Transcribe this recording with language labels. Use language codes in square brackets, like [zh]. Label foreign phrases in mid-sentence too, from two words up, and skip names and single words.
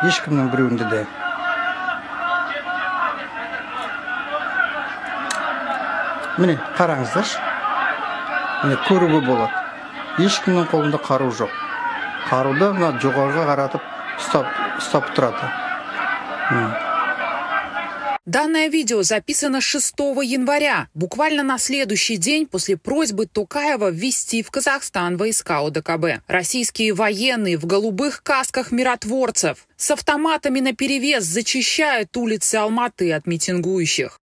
[kk] Ешкімнің біреуінде де. Міне, қараңыздаршы. Міне, көруге болады. Ешкімнің қолында қару жоқ. Қаруды жоғарыға қаратып ұстап тұрады. [ru] Данное видео записано 6 января, буквально на следующий день после просьбы Токаева ввести в Казахстан войска ОДКБ. Российские военные в голубых касках миротворцев с автоматами наперевес зачищают улицы Алматы от митингующих.